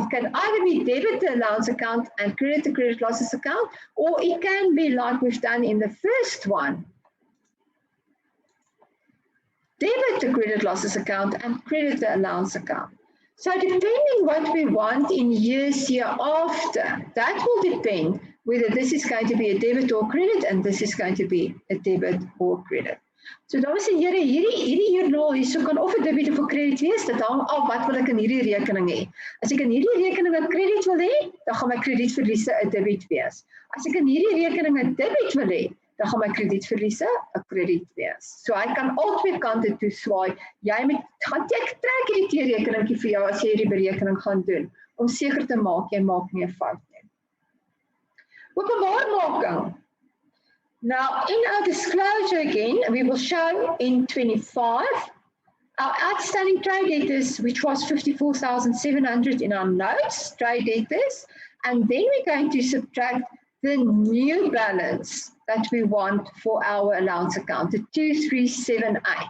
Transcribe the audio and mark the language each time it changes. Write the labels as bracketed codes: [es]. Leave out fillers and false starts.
[en] It can either be debit the allowance account and credit the credit losses account, or it can be like we've done in the first one, debit the credit losses account and credit the allowance account. So depending what we want in years hereafter, that will depend whether this is going to be a debit or credit and this is going to be a debit or credit. [af] So dames en here, hierdie joernaal hierso kan of 'n debit of 'n credit wees, dit hang af wat wil ek in hierdie rekening hê. As ek in hierdie rekening 'n credit wil hê, dan gaan my kredietverliese 'n debit wees. As ek in hierdie rekening 'n debit wil hê, dan gaan my kredietverliese 'n krediet wees. So hy kan albei kante toe swaai. Jy moet gaan trek hierdie teerekeningkie vir jou as jy hierdie berekening gaan doen om seker te maak jy maak nie 'n fout nie. Openbaarmaking. [en] Now, in our disclosure again, we will show in 25 our outstanding trade debtors, which was 54,700 in our notes, trade debtors, and then we're going to subtract the new balance that we want for our allowance account, the 2,378.